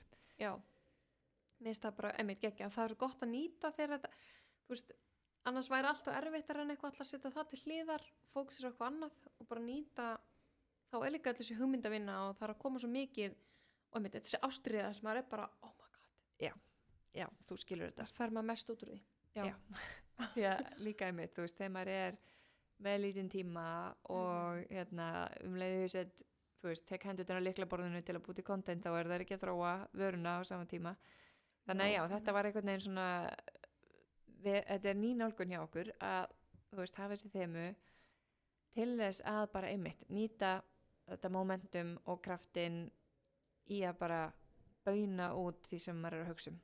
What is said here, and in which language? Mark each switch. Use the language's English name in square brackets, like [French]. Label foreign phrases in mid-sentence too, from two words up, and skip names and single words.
[Icelandic] Já, mér finnst það bara geggja. Það er gott að nýta þegar þetta, þú veist, annars væri alltaf erfittar en eitthvað alltaf að setja það til hliðar, fókusir á eitthvað annað og bara nýta, þá er líka allir þessi hugmyndavinna og það er að koma svo mikið og þessi ástriða sem maður er bara, [English] oh my god. [Icelandic] Já, þú skilur þetta. Það fær maður mest út úr því. Já. Já, líka einmitt, þú veist, þegar maður er með lítinn tíma og leiðu sett, þú veist, tek hendurinn á lyklaborðinu til að búti content, þá er það ekki að þróa vöruna á sama tíma. Þannig að já, þetta var einhvern veginn svona, þetta er ný nálgun hjá okkur að, þú veist, hafa þessi þemu til þess að bara einmitt nýta þetta momentum og kraftin í að bara bauna út því sem maður er að hugsa um.